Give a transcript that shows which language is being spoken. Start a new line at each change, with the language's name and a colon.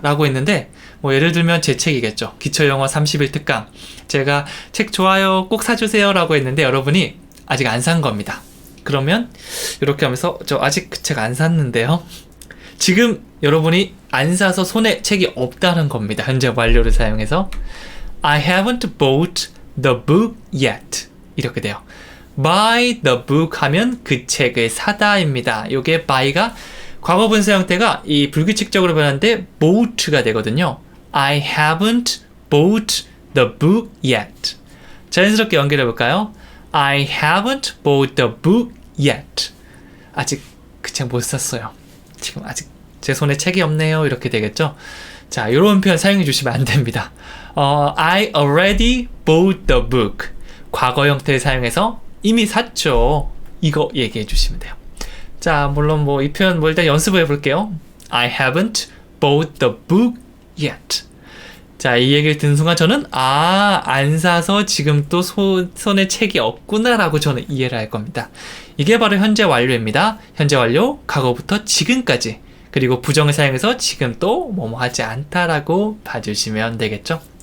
Korean: 라고 했는데 뭐 예를 들면 제 책이겠죠. 기초영어 31특강. 제가 책 좋아요. 꼭 사주세요. 라고 했는데 여러분이 아직 안 산 겁니다. 그러면 이렇게 하면서 저 아직 그 책 안 샀는데요. 지금 여러분이 안 사서 손에 책이 없다는 겁니다. 현재 완료를 사용해서
English: I haven't bought the book yet.
Korean: 이렇게 돼요.
English: buy the book
Korean: 하면 그 책을 사다입니다. 이게 buy가 과거 분사 형태가 이 불규칙적으로 변하는데 bought가 되거든요.
English: I haven't bought the book yet.
Korean: 자연스럽게 연결해 볼까요?
English: I haven't bought the book yet.
Korean: 아직 그 책 못 샀어요. 지금 아직 제 손에 책이 없네요. 이렇게 되겠죠? 자, 이런 표현 사용해 주시면 안 됩니다.
English: I already bought the book.
Korean: 과거 형태를 사용해서 이미 샀죠. 이거 얘기해 주시면 돼요. 자, 물론 뭐 이 표현 뭐 일단 연습을 해볼게요.
English: I haven't bought the book yet.
Korean: 자, 이 얘기를 듣는 순간 저는 안 사서 지금 또 손에 책이 없구나라고 저는 이해를 할 겁니다. 이게 바로 현재 완료입니다. 현재 완료, 과거부터 지금까지. 그리고 부정을 사용해서 지금 또 뭐뭐 하지 않다라고 봐주시면 되겠죠.